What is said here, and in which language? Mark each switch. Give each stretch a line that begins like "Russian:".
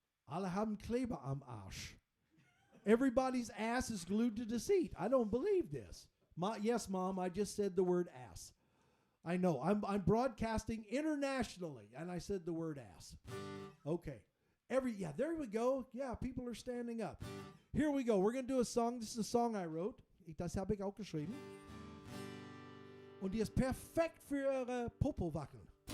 German: Alle haben Kleber am Arsch.
English: Everybody's ass is glued to the seat. I don't believe this. Yes, Mom, I just said the word ass. I know. I'm broadcasting internationally, and I said the word ass. Okay. There we go. Yeah, people are standing up. Here we go. We're going to do a song. This is a song I wrote.
German: Das habe ich auch geschrieben. Und die ist perfekt für eure Popo-Wackeln.